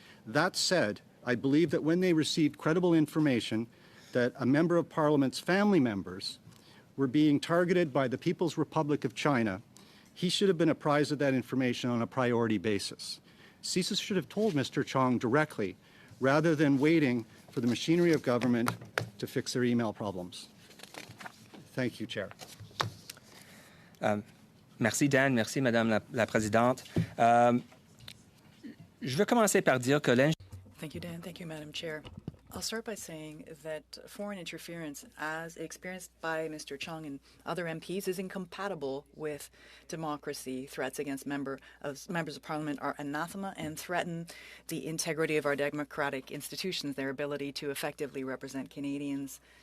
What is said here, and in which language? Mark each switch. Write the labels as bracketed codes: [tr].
[en] That said, I believe that when they received credible information that a member of Parliament's family members were being targeted by the People's Republic of China, he should have been apprised of that information on a priority basis. CSIS should have told Mr. Chong directly, rather than waiting for the machinery of government to fix their email problems. Thank you, Chair. [fr] Merci Dan, merci Madame la Présidente. Je veux commencer par dire que [en] Thank you, Dan. Thank you, Madam Chair. I'll start by saying that foreign interference, as experienced by Mr. Chong and other MPs, is incompatible with democracy. Threats against members of Parliament are anathema and threaten the integrity of our democratic institutions, their ability to effectively represent Canadians.